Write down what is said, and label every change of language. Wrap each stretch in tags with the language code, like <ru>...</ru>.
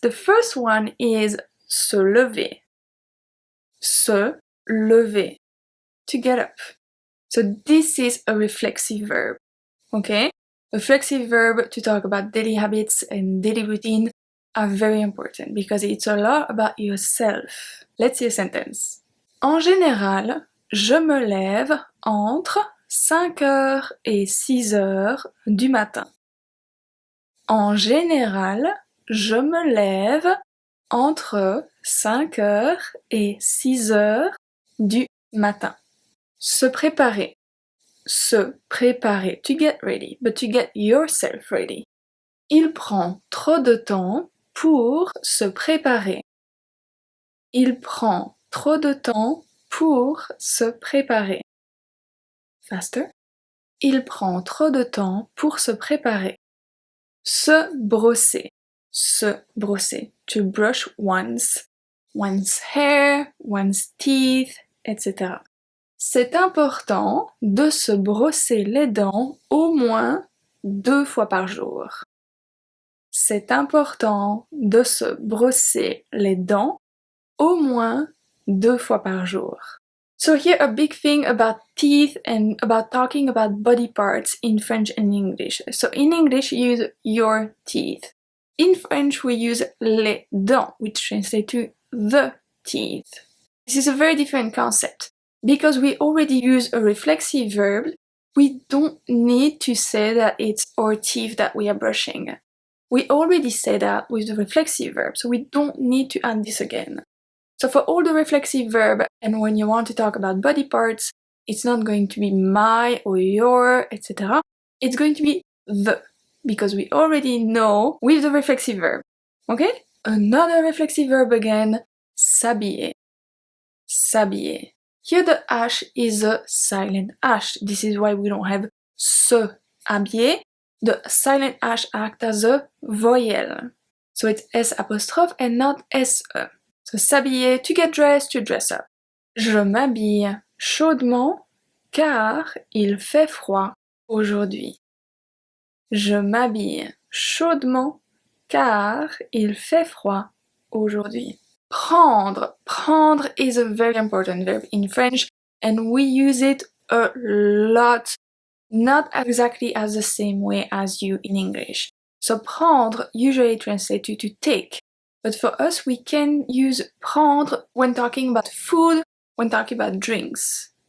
<en>The first one is se lever. Se lever. To get up. So this is a reflexive verb, okay? Reflexive verb to talk about daily habits and daily routine are very important because it's a lot about yourself. Let's see a sentence.</en> <fr>En général, je me lève entre 5h et 6h du matin. En général, je me lève entre 5h et 6h du matin. Se préparer. Se préparer.</fr> <en>To get ready, but to get yourself ready.</en> <fr>Il prend trop de temps pour se préparer. Il prend trop de temps pour se préparer.</fr> <en>Faster.</en> <fr>Il prend trop de temps pour se préparer. Se brosser. Se brosser.</fr> <en>To brush one's hair, one's teeth, etc.</en> <fr>C'est important de se brosser les dents au moins 2 fois par jour. C'est important de se brosser les dents au moins 2 fois par jour.</fr> <en>So here a big thing about teeth and about talking about body parts in French and English. So in English you use your teeth. In French we use les dents, which translates to the teeth. This is a very different concept. Because we already use a reflexive verb, we don't need to say that it's our teeth that we are brushing. We already say that with the reflexive verb, so we don't need to add this again. So for all the reflexive verb, and when you want to talk about body parts, it's not going to be my or your, etc. It's going to be the, because we already know with the reflexive verb. Okay? Another reflexive verb again, s'habiller. S'habiller. Here the H is a silent H. This is why we don't have se habiller. The silent H acts as a voyelle. So it's S apostrophe and not SE. So s'habiller, to get dressed, to dress up.</en> <fr>Je m'habille chaudement car il fait froid aujourd'hui. Je m'habille chaudement car il fait froid aujourd'hui. Prendre.</fr> <en>Prendre is a very important verb in French and we use it a lot, not exactly as the same way as you in English. So prendre usually translates to take, but for us we can use prendre when talking about food, when talking about drinks.</en>